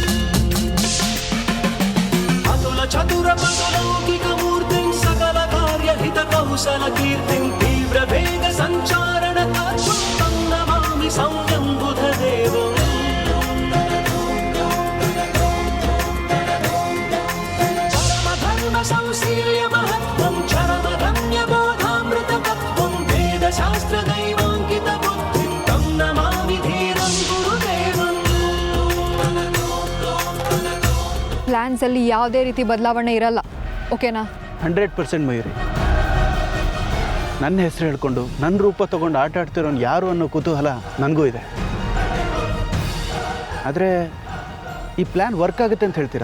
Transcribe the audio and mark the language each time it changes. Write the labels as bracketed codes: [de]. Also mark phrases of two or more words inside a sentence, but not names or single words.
[sa] अतुल चतुर पदलौकिक मूर्तिं सकल कार्य हित कौशल कीर्तिं तीव्र वेग संचारण तत्त्वं तं नमामि सौम्यं बुधदेवम् चरम धर्म संशील्य महत्त्वं चरम रम्य बोधामृत शास्त्र दैवांकित बुद्धिं तं नमामि धीरं गुरुदेवम्. [kn] ಪ್ಲ್ಯಾನ್ಸ್ ಅಲ್ಲಿ ಯಾವುದೇ ರೀತಿ ಬದಲಾವಣೆ ಇರಲ್ಲ, ಓಕೆನಾ? 100% ಮಯೂರಿ. ನನ್ನ ಹೆಸರು ಹೇಳ್ಕೊಂಡು ನನ್ನ ರೂಪ ತಗೊಂಡು ಆಟ ಆಡ್ತಿರೋನು ಯಾರು ಅನ್ನೋ ಕುತೂಹಲ ನನಗೂ ಇದೆ. ಆದರೆ ಈ [en] plan work [kn] ಆಗುತ್ತೆ ಅಂತ ಹೇಳ್ತೀರಾ?